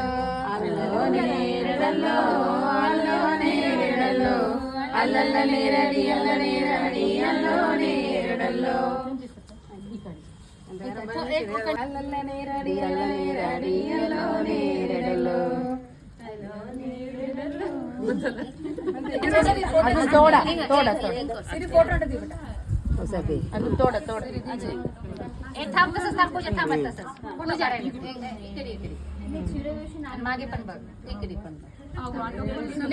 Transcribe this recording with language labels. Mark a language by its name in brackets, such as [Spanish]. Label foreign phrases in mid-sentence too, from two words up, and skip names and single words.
[Telugu] అల్లో నేరేడల్లో అల్లో నేరేడల్లో అల్లల్ల నేరడి అల్ల నేరడి అల్లో నేరడల్లో అల్లల్లనే రడి అల్లనే రడి అల్లోనే రెడలో [Marathi] थोडा थोडा फोटो अजून तोडा तोडा थांब तसंच थांब पूजा थांबत तसंच पूजा राहिली इकडे इकडे मागे पण बघ इकडे पण बघ